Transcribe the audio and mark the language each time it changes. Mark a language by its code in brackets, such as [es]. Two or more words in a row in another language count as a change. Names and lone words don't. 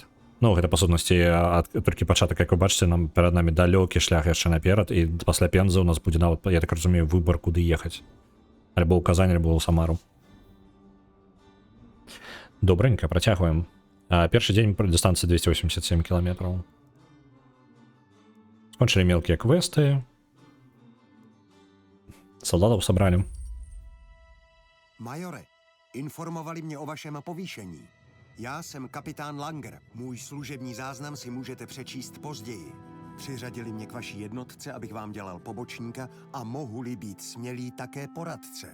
[be] Гэта, па сутнасці, толькі пачатак, як вы бачыце, нам перад намі далёкі шлях яшчэ наперад, і пасля Пензы у нас будзе нават, я так разумею, выбар, куды ехаць. Альбо ў Казань, альбо ў Самару. Добренька, працягваем. Першы дзень пры дыстанцыі 287 кіламетраў. Скончылі мелкія квесты. [ru] Солдатов собрали. [cs] Majore, informovali mě o vašem povýšení. Já jsem kapitán Langer. Můj služební záznam si můžete přečíst později. Přiřadili mě k vaší jednotce, abych vám dělal pobočníka a mohu-li být smělý také poradce.